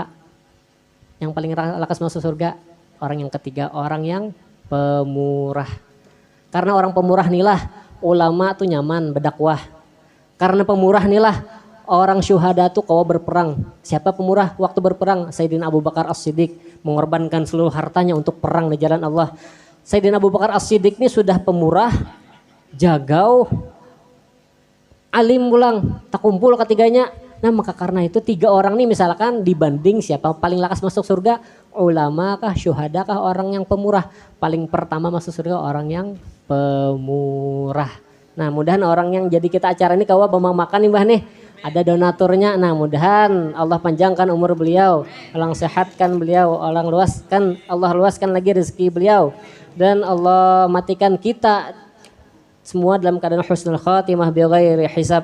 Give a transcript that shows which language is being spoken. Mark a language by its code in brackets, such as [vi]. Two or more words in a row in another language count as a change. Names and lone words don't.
[id] Yang paling lakas masuk surga orang yang ketiga, orang yang pemurah. Karena orang pemurah inilah ulama tuh nyaman berdakwah. Karena pemurah inilah orang syuhada tuh kawa berperang. Siapa pemurah waktu berperang? Sayyidina Abu Bakar As-Siddiq mengorbankan seluruh hartanya untuk perang di jalan Allah. Sayyidina Abu Bakar As-Siddiq ini sudah pemurah, jagau, alim pulang, tak kumpul ketiganya. Nah maka karena itu 3 orang nih misalkan dibanding siapa paling lakas masuk surga, ulama kah, syuhada kah, orang yang pemurah. Paling pertama masuk surga orang yang pemurah. Nah mudahan orang yang jadi kita acara ini kawa bambang makan nih mbah nih. Ada donaturnya. Nah mudahan Allah panjangkan umur beliau. Allah sehatkan beliau. Allah luaskan lagi rezeki beliau. Dan Allah matikan kita semua dalam keadaan [ar] حسن الخاتمة بغير حساب.